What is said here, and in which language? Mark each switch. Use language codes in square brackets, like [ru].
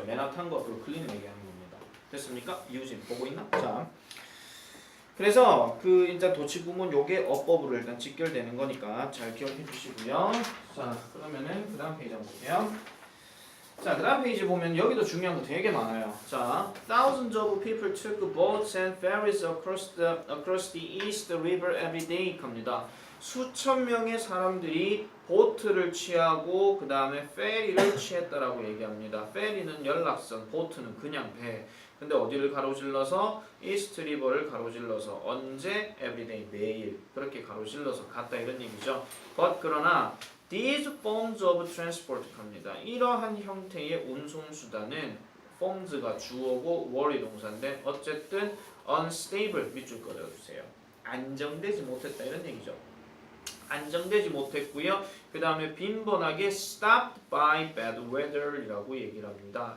[ko] 맨하탄과 브루클린을 얘기하는 겁니다. 됐습니까? 이우진 보고 있나? 자, 그래서 그 이제 도치 구문 요게 어법으로 일단 직결되는 거니까 잘 기억해 주시고요. 자, 그러면은 그 다음 페이지 한번 볼게요. 자, 그 다음 페이지 보면 여기도 중요한 거 되게 많아요. [en] 자, thousands of people took boats and ferries across the East River every day [ko] 겁니다. 수천 명의 사람들이 보트를 취하고 그 다음에 페리를 취했다라고 얘기합니다. 페리는 연락선, 보트는 그냥 배. 근데 어디를 가로질러서 이스트 리버를 가로질러서 언제 everyday 매일 그렇게 가로질러서 갔다 이런 얘기죠. [en] but [ko] 그러나 [en] these forms of transport [ko] 합니다. 이러한 형태의 운송 수단은 forms가 주어고 were이 동사인데 어쨌든 unstable 밑줄 그려주세요. 안정되지 못했다 이런 얘기죠. 안정되지 못했고요. 그 다음에 빈번하게 [en] stopped by bad weather [ko] 이라고 얘기를 합니다.